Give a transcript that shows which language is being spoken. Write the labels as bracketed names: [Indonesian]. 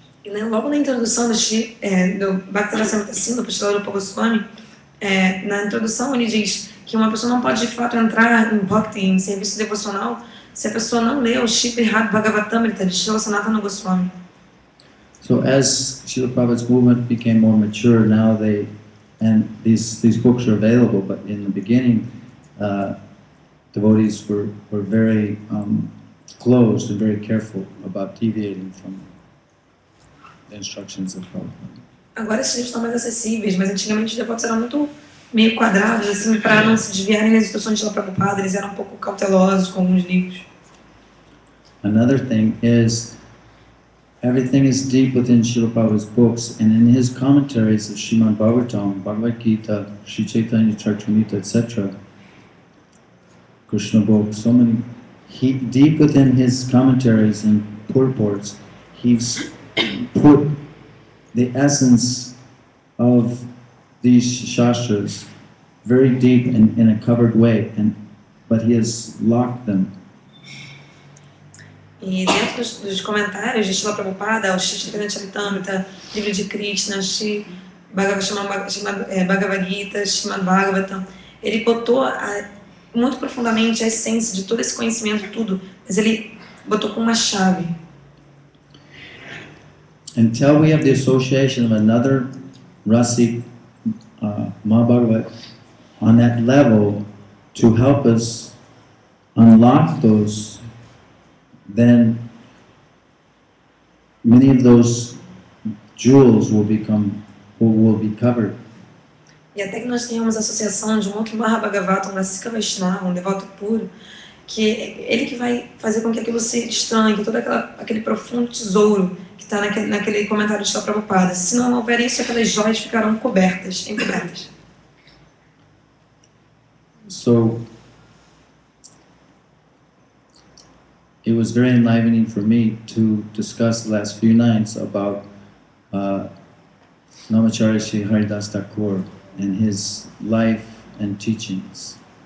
[Portuguese] E logo na introdução do Bhakti-rasamrita Sindhu, Srila Rupa Goswami, na introdução ele diz que uma pessoa não pode de fato entrar em bhakti, em serviço devocional, se a pessoa não lê o Sripad Bhagavatamrita de Srila Sanatana Goswami. [English] So as Srila Prabhupada's movement became more mature, now these books are available, but in the beginning, devotees were very closed and very careful about deviating from the instructions of Prabhupada. [Portuguese] Agora esses livros estão mais acessíveis, mas antigamente os devotos eram muito meio quadrados, assim, para não se desviarem das instruções de Srila Prabhupada, eles eram um pouco cautelosos com alguns livros. [English] Another thing is, everything is deep within Srila Prabhupada's books, and in his commentaries of Srimad Bhagavatam, Bhagavad Gita, Sri Chaitanya Charitamrita, etc., Krishna books, so many, deep within his commentaries and purports, he's put the essence of these shastras very deep in a covered way, but he has locked them. [Portuguese] E dentro dos comentários de Srila Prabhupada, o Sri Chaitanya Charitamrita, livro de Krishna, Sri Bhagavad Gita, Srimad Bhagavatam, ele botou muito profundamente a essência de todo esse conhecimento, tudo, mas ele botou com uma chave. [English] Until we have the association of another Rasik Mahabhagavat on that level to help us unlock those, then many of those jewels will be covered. [Portuguese] E até que nós tenhamos a associação de um outro Mahabhagavata, um Rasika Vaishnava, um devoto puro, que é ele que vai fazer com que aquilo se estranhe, todo aquele profundo tesouro que está naquele comentário de Srila Prabhupada. Se não houver isso, aquelas joias ficarão encobertas. [English] So, it was very enlivening for me to discuss the last few nights about Namacharya Sri Haridas Thakur and his life and teachings.